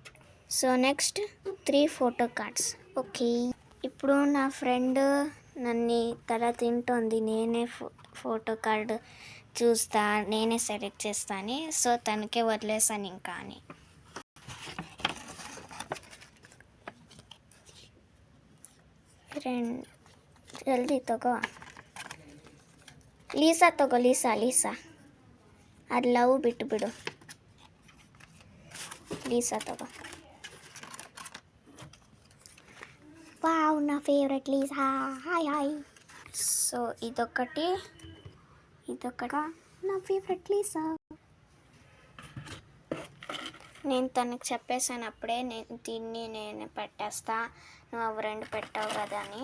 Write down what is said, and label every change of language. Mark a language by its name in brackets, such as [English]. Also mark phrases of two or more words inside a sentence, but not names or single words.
[Telugu] సో నెక్స్ట్ 3 [English] photo cards. [Telugu] ఓకే, ఇప్పుడు నా ఫ్రెండ్ నన్ను తల తింటోంది. నేనే [English] photo card [Telugu] చూస్తా, నేనే సెలెక్ట్ చేస్తాను. సో తనకే వదిలేసాను ఇంకా అని. జల్దీ తగో. [Kannada] ಲೀಸಾ ತಗೋ, ಲೀಸಾ ಅದು ಲವ್ ಬಿಟ್ಟು ಲೀಸಾ ತಗೋ. [Telugu] వావ్, నా ఫేవరెట్ లీసా. హాయ్. సో ఇదొకటి నా ఫేవరెట్ లీసా. నేను తనకు చెప్పేసాను అప్పుడే, నేనే పెట్టేస్తా, నువ్వు అవి 2 పెట్టావు కదా అని.